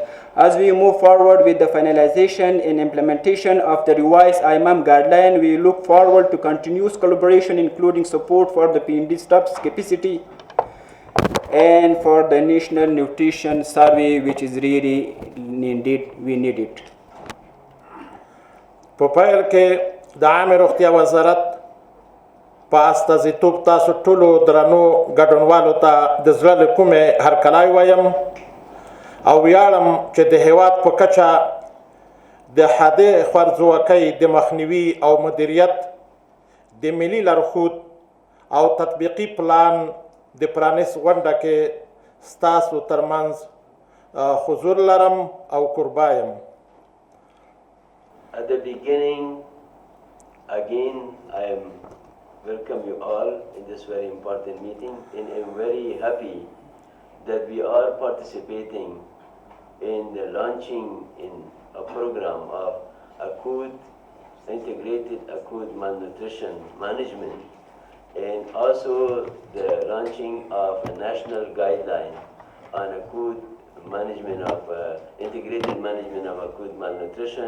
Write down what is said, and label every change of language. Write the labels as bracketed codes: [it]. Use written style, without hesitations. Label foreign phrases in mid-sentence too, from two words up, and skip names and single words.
[en] As we move forward with the finalization and implementation of the revised IMAM guideline, we look forward to continuous collaboration, including support for the PND staff's capacity and for the National Nutrition Survey, which is really needed. We need it. [ps] په پیل کې د عامې روغتیا وزارت په استازیتوب تاسو ټولو درنو ګډونوالو ته د زړه له کومې هرکلی وایم او ویاړم چې د هیواد په کچه د حادي خوارځواکۍ د مخنیوي او مدیریت د ملي لارښود او تطبیقي پلان د پرانیست غونډه کې ستاسو ترمنځ حضور لرم او قربا یم. [en] At the beginning, again, I welcome you all in this very important meeting, and I'm very happy that we are participating in the launching in a program of integrated acute malnutrition management, and also the launching of a national guideline on acute management of integrated management of acute malnutrition.